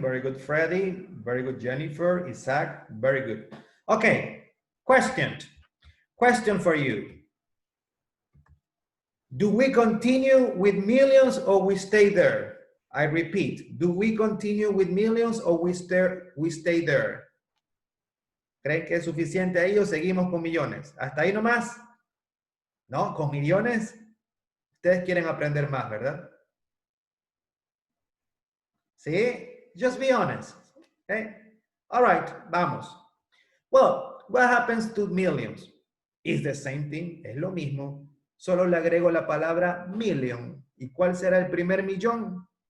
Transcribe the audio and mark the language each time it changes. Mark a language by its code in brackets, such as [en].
[en] Very good, Freddie. Very good, Jennifer. Isaac. Very good. Okay, question for you. Do we continue with millions or we stay there? I repeat, do we continue with millions or we stay there? [es] ¿Creen que es suficiente ahí o seguimos con millones? ¿Hasta ahí nomás? ¿No? ¿Con millones? Ustedes quieren aprender más, ¿verdad? [en] ¿Sí? Just be honest. Okay? All right, vamos. Well, what happens to millions? It's the same thing, [es] es lo mismo. Solo le agrego la palabra million. ¿Y cuál será el primer millón?